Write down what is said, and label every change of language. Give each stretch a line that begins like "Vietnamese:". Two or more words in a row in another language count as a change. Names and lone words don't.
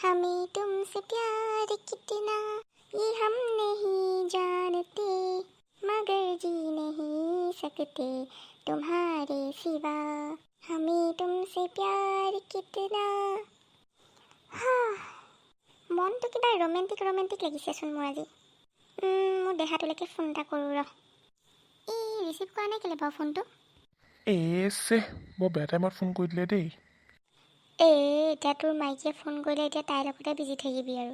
Hindi: हमें तुमसे प्यार कितना ये हम नहीं जानते मगर जी नहीं सकते तुम्हारे सिवा हमें तुमसे प्यार कितना
Assamese: মনটো কিবা ৰোমেণ্টিক লাগিছেচোন মোৰ আজি মোৰ দেহাটোলৈকে ফোন এটা কৰোঁ ৰ ৰিচিভ কৰা নাই কেলে বাৰু ফোনটো বৰ বেয়া টাইমত ফোন কৰি দিলে দেই এতিয়া তোৰ মাইকীয়ে ফোন কৰিলে এতিয়া তাইৰ লগতে বিজি থাকিবি আৰু